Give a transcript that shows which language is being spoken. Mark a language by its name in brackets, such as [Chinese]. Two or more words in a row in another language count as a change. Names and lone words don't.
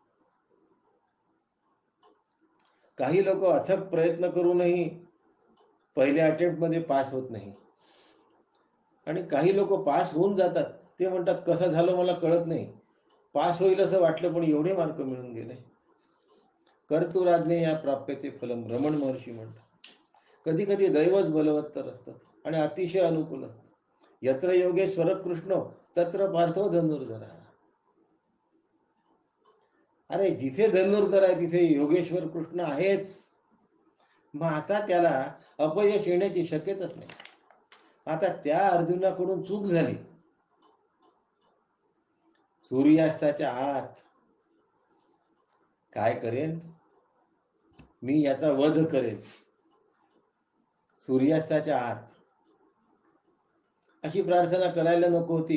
[Marathi] काही लोक अथक प्रयत्न करूनही पहिल्या अटेम्प्टमध्ये पास होत नाही. आणि काही लोक पास होऊन जातात, ते म्हणतात कसं झालं मला कळत नाही, पास होईल असं वाटलं पण एवढे मार्क मिळून गेले. [Sanskrit] कर्तुराज्ञे या प्राप्यते फलम, [Marathi] रमण महर्षी म्हणतात. कधी कधी दैवच बलवत्तर असतं आणि अतिशय अनुकूल असतं. [Sanskrit] यत्र योगेश्वर कृष्ण तत्र पार्थो धनुर्धर. [Marathi] अरे जिथे धनुर्धर आहे तिथे योगेश्वर कृष्ण आहेच. मग आता त्याला अपयश येण्याची शक्यताच नाही. आता त्या अर्जुनाकडून चूक झाली, सूर्यास्ताच्या आत काय करेन मी, याचा वध करेन सूर्यास्ताच्या आत, अशी प्रार्थना करायला नको होती.